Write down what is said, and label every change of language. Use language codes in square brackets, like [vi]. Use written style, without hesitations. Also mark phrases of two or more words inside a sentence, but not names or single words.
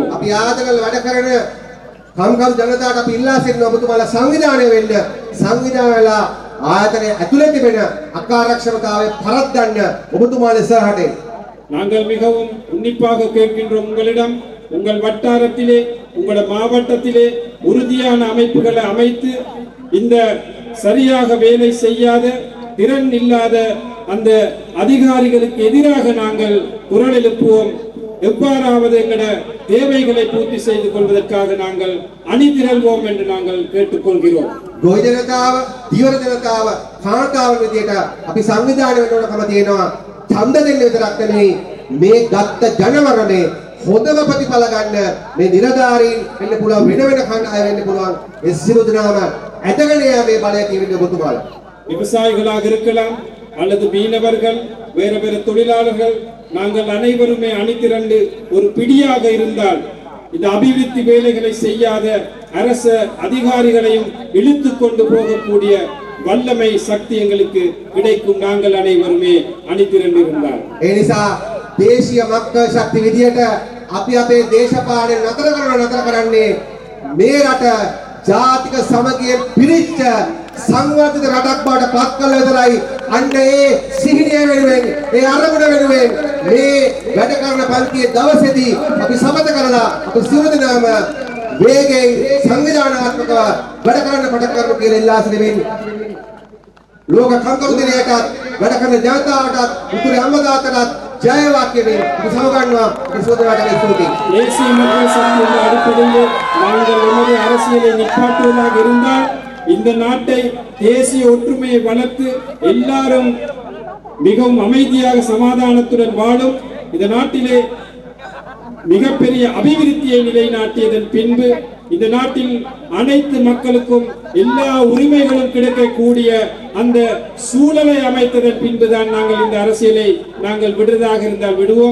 [si] අපි ආදකල් වැඩ කරන කම්කම් ජනතාවට අපි ඉල්ලා සිටින ඔබතුමාලා සංවිධානය වෙන්න, සංවිධානය වෙලා ආයතනයේ ඇතුළේ තිබෙන අකාර්යක්ෂමතාවය පරද්දන්න ඔබතුමාලා ඉස්සරහට එන්න. [ta] நாங்கள் மிகவும் உன்னிப்பாக கேட்கின்றோம் உங்களிடம், உங்கள் வட்டாரத்திலே உங்களோட மாவட்டத்திலே உறுதியான அமைப்புகளை அமைத்து இந்த சரியாக வேலை செய்யாத திறன் இல்லாத அந்த அதிகாரிகளுக்கு எதிராக நாங்கள் குரல் எழுப்புவோம். எவ்வாறாவது எங்களோட தேவைகளை பூர்த்தி செய்து கொள்வதற்காக நாங்கள் அணிதிரள்வோம் என்று நாங்கள் கேட்டுக்கொள்கிறோம். [si] ගොවි ජනතාව, දියර ජනතාව, කාන්තාවන් විදියට අපි සංවිධානය වෙන්න ඕනකම තියෙනවා. ඡන්ද දෙන්න විතරක් නෙමෙයි මේ ගත්ත ජනවරණේ හොඳම ප්‍රතිඵල ගන්න මේ නිලධාරීන් වෙන්න පුළුවන් වෙන වෙන කණ්ඩායම් වෙන්න පුළුවන්. ඒ සියලු දෙනාම ඇදගෙන යාමේ බලය තියෙන ඔබතුමාලා. [ta] விவசாயிகளாக இருக்கலாம் அல்லது மீனவர்கள் வேறு வேறு தொழிலாளர்கள் நாங்கள் அனைவருமே அணிதிரண்டு ஒரு பிடியாக இருந்தால் இந்த அபிவிருத்தி வேலைகளை செய்யாத அரச அதிகாரிகளையும் இழுத்து கொண்டு போகக்கூடிய வல்லமை சக்தி எங்களுக்கு கிடைக்கும். நாங்கள் அனைவருமே அணிதிரண்டு இருந்தால் [si] ඒ නිසා දේශීය මක්ක ශක්ති විදියට අපි අපේ දේශපාලනය නතර කරන්නේ මේ රට ජාතික සමගියෙන් පිරිච්ච සංවර්ධිත රටක් බවට පත් කළ විතරයි. අන්න ඒ සිහිනය වෙනුවෙන් ඒ අරමුණ වෙනුවෙන් මේ වැඩ කරන පන්තියේ දවසේදී අපි සමත කරලා අපි සියලු දෙනාම වේගයෙන් සංවිධානාත්මකව වැඩ කරන්න පටන් ගන්න කියලා ඉල්ලා සිටිමින් ලෝක කම්කරු දිනයටත් වැඩ කරන ජනතාවටත් උතුරු හැමදාටත් ජය වාක්‍යයෙන් අපි සමගන්නවා. අපි සෝදරාට ස්තුතියි. [ta] தேசிய மக்கள் சக்தியின் அடிப்படையில் நாங்கள் நமது அரசியலை நிப்பாட்டுவதாக இருந்தால் இந்த நாட்டை தேசிய ஒற்றுமையை வளர்த்து எல்லாரும் மிகவும் அமைதியாக சமாதானத்துடன் வாழும் இந்த நாட்டிலே மிகப்பெரிய அபிவிருத்தியை நிலைநாட்டியதன் பின்பு இந்த நாட்டில் அனைத்து மக்களுக்கும் எல்லா உரிமைகளும் கிடைக்கக்கூடிய அந்த சூழலை அமைத்ததன் பின்புதான் நாங்கள் இந்த அரசியலை நாங்கள் விடுவதாக இருந்தால் விடுவோம்.